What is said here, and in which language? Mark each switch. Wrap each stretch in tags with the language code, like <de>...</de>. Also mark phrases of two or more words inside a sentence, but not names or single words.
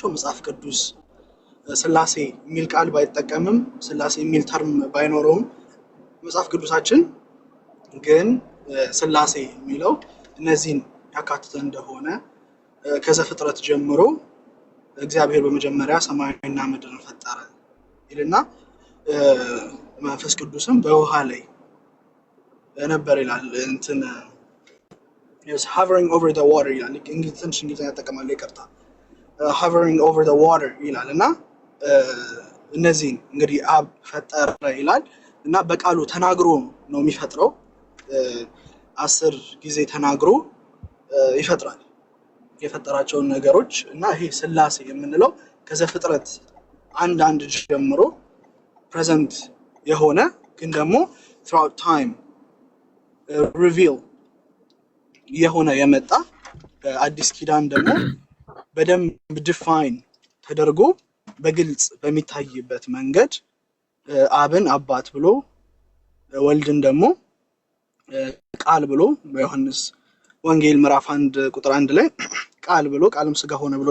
<am>መጽሐፍ ቅዱስ ስላሴ የሚል ቃል ባይጠቀምም ስላሴ የሚል ተርም ባይኖረውም መጽሐፍ ቅዱሳችን ግን ስላሴ የሚለው እነዚህን ያካተተ እንደሆነ ከዘፍጥረት ጀምሮ እግዚአብሔር በመጀመሪያ ሰማይና ምድርን ፈጠረ ይልና መንፈስ ቅዱስም በውሃ ላይ ነበር ይላል። እንትን</am> <en>hovering over the water</en> <am>ይላል። እንግሊዝኛ ያጠቀማል። ይቅርታ</am> <en>hovering over the water</en> <am>ይላል እና እነዚህን እንግዲህ አብ ፈጠረ ይላል እና በቃሉ ተናግሮ ነው የሚፈጥረው። 10 ጊዜ ተናግሮ ይፈጥራል የፈጠራቸውን ነገሮች እና ይሄ ስላሴ የምንለው ከዘፍጥረት አንድ ጀምሮ ፕሬዘንት የሆነ ግን ደግሞ</am> <en>throughout time reveal</en> <am>የሆነ የመጣ አዲስ ኪዳን ደግሞ በደንብ ዲፋይን ተደርጎ በግልጽ በሚታይበት መንገድ አብን አባት ብሎ ወልድን ደግሞ ቃል ብሎ በዮሐንስ ወንጌል ምዕራፍ 1 ቁጥር 1 ላይ ቃል ብሎ ቃልም ስጋ ሆነ ብሎ</am>